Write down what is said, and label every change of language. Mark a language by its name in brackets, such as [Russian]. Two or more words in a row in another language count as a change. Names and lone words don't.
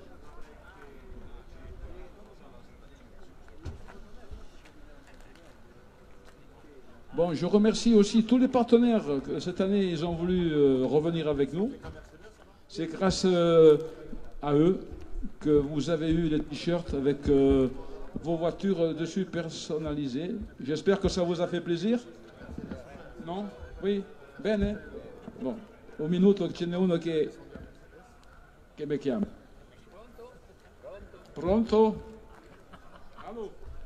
[French] Bon, je remercie aussi tous les partenaires que cette année, ils ont voulu revenir avec nous. C'est grâce à eux que vous avez eu les t-shirts avec vos voitures dessus personnalisées. J'espère que ça vous a fait plaisir. Non? Oui? [Italian] Bene? Bon, un minuto ce n'è uno che mi chiama. Pronto? [French] Allô?